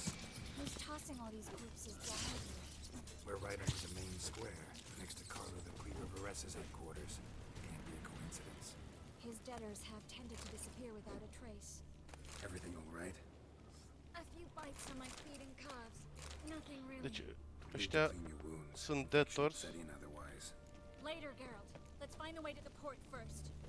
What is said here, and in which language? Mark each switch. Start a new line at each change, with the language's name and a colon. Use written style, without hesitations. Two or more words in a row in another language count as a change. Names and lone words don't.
English: Who's tossing all these groups is wild. We're right under the main square, next to Carlo the Prioress' headquarters. Can't be a coincidence. His debtors have tended to disappear without a trace. Everything all right? A few bites on my feet and calves. Nothing really.
Romanian: Deci, ăștia sunt debtors.
English: Later, Geralt. Let's find a way to the port first.